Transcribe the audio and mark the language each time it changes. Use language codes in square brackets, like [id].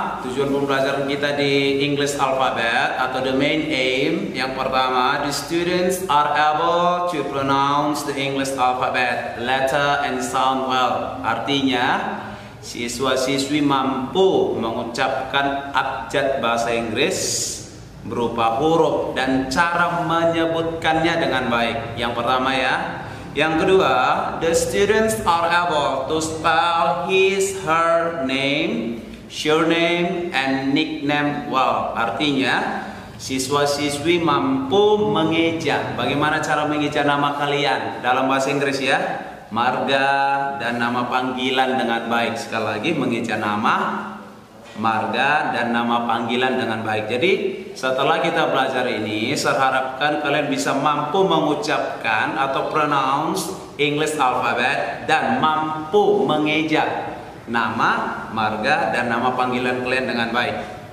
[id] Tujuan pembelajaran kita di [en] English alphabet atau the main aim, [id] yang pertama, [en] the students are able to pronounce the English alphabet, letter and sound well. [id] Artinya, siswa-siswi mampu mengucapkan abjad bahasa Inggris berupa huruf dan cara menyebutkannya dengan baik. Yang pertama ya. Yang kedua, [en] the students are able to spell his, her name, surname, and nickname well. [id] Artinya, siswa-siswi mampu mengeja. Bagaimana cara mengeja nama kalian dalam bahasa Inggris ya? Marga dan nama panggilan dengan baik. Sekali lagi, mengeja nama, marga, dan nama panggilan dengan baik. Jadi setelah kita belajar ini, saya harapkan kalian bisa mampu mengucapkan atau [en] pronounce English alphabet [id] dan mampu mengeja nama, marga, dan nama panggilan kalian dengan baik.